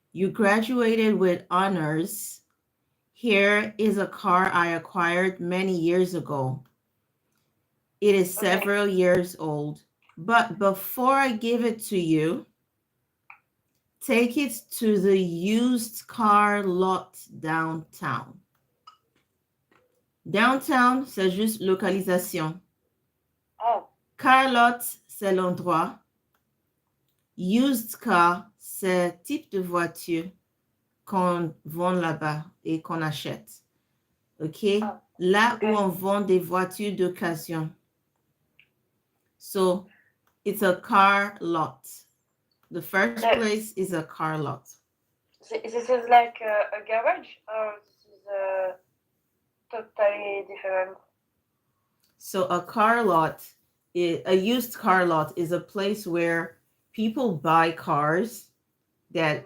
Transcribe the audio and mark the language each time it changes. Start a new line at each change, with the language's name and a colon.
English: You graduated with honors. Here is a car I acquired many years ago. It is Okay. several years old. But before I give it to you, take it to the used car lot downtown.
French: Downtown, c'est juste localisation. Oh, Car lot, c'est l'endroit. Used car, c'est type de voiture qu'on vend là-bas et qu'on achète.
English: OK? oh,
French: Là
English: okay.
French: où on vend des voitures d'occasion.
English: So, it's a car lot. The first place is a car lot. This is like a garage, or this is totally different? So, a car lot, a used car lot is a place where people buy cars that